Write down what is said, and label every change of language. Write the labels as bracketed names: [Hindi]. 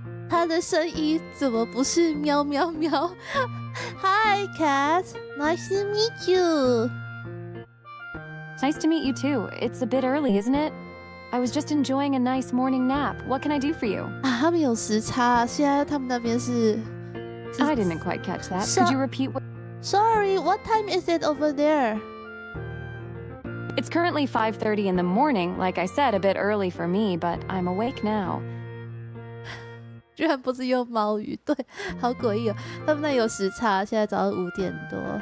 [Chinese] 它的声音怎么不是喵喵喵 ？ [English] Hi cat, nice to meet you. Nice to meet you too. It's a bit early, isn't it? I was just enjoying a nice morning nap. What can I do for you? [Chinese] 啊，他们有时差，现在他们那边是 [English] I didn't quite catch that. Could you repeat what? Sorry, what time is it over there? It's currently 5:30 in the morning. Like I said, a bit early for me, but I'm awake now. [Chinese] 居然不是用猫语，对，好诡异哦。他们那有时差，现在早上5点多。